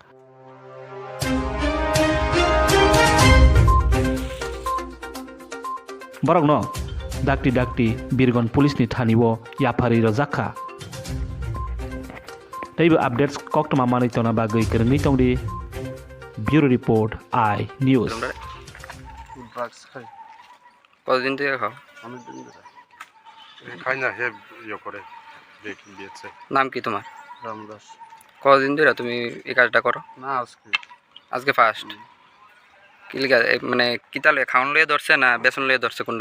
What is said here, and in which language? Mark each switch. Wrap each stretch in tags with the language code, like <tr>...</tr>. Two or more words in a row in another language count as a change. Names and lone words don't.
<trp>borok no dakti Birgon police ni thaniwo yapari rojakha teibo updates koktoma manai tona bagui krungni tongdi</trp> <en>Bureau Report I News</en> <bn>ড্রাগস খাই কতদিন থেকে খাও? অনেক দিন ধরে খাই না হে করে দিয়েছে নাম কি তোমার? রামদাস। কতদিন ধরে তুমি এই কাজটা করো? না আজকে ফার্স্ট। কি লিগা মানে কিতা লয়ে খাওন লয়ে ধরছে না বেসন লয়ে ধরছে কোনটা?</bn>